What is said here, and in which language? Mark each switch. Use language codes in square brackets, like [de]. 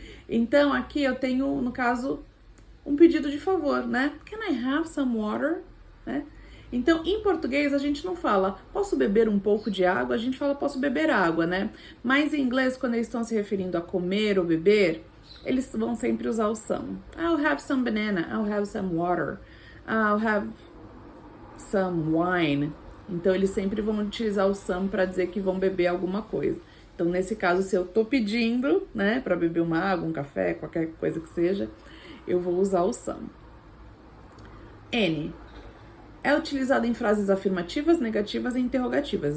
[pt] Então aqui eu tenho, no caso, um pedido de favor, né? [en] Can I have some water? [pt] Né? Então, em português, a gente não fala, posso beber um pouco de água? A gente fala, posso beber água, né? Mas em inglês, quando eles estão se referindo a comer ou beber, eles vão sempre usar o some. [en] I'll have some banana, I'll have some water, I'll have some wine. [pt] Então, eles sempre vão utilizar o some para dizer que vão beber alguma coisa. Então, nesse caso, se eu tô pedindo, né, para beber uma água, um café, qualquer coisa que seja, eu vou usar o some. Any. É utilizado em frases afirmativas, negativas e interrogativas.